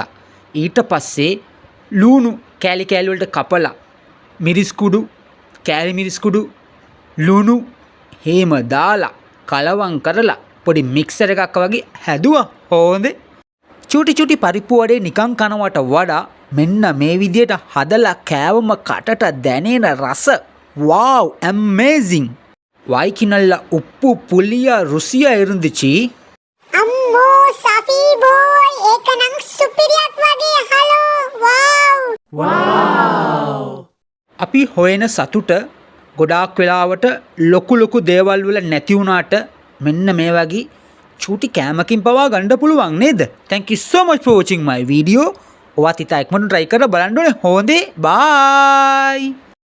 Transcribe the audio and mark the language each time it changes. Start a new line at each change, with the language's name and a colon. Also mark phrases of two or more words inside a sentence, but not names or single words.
Sinhala: ඊට පස්සේ ලූණු කෑලි කෑලි වලට කපලා මිරිස් කුඩු කෑලි මිරිස් කුඩු ලුණු හේම දාලා කලවම් කරලා පොඩි මික්සර් එකක් වගේ හැදුවා. හොඳ චූටි පරිප්පු වඩේ නිකන් කනවට වඩා මෙන්න මේ විදියට හදලා කෑවම කටට දැනෙන රස
English: wow amazing
Tamil: வாய்க்கு உப்பு புளியா ருசியா இருந்துச்சு.
Sinhala: அம்மோ சஃபி பாய் ஏකනම් සුපිරියක් වගේ හලෝ wow අපි හොයන සතුට ගොඩාක් වෙලාවට ලොකු දේවල් වල නැති වුණාට මෙන්න මේ වගේ චූටි කෑමකින් පවා ගන්න පුළුවන් නේද?
English: thank you so much for watching my video.
Sinhala: ඔයත් ඉතින් ඉක්මනට try කරලා බලන්න ඕනේ. හොඳේ bye.